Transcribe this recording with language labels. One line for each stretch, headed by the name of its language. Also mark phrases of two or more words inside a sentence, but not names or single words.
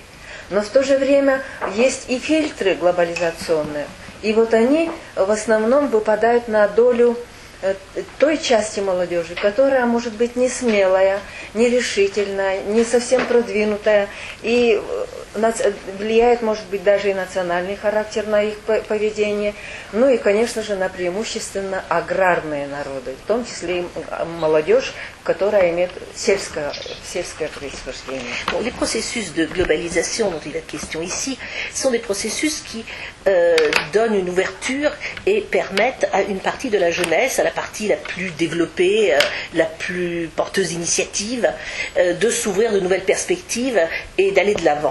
Russian: Но в то же время есть и фильтры глобализационные, и вот они в основном выпадают на долю той части молодежи, которая может быть не смелая, не решительная, не совсем продвинутая, и влияет, может быть, даже и национальный характер на их поведение, ну и, конечно же, на преимущественно аграрные народы, в том числе и молодежь, которая имеет сельское происхождение.
French: Bon, les processus de globalisation dont il est question ici sont des processus qui donnent une ouverture et permettent à une partie de la jeunesse, à la partie la plus développée, la plus porteuse d'initiative, de s'ouvrir de nouvelles perspectives et d'aller de l'avant.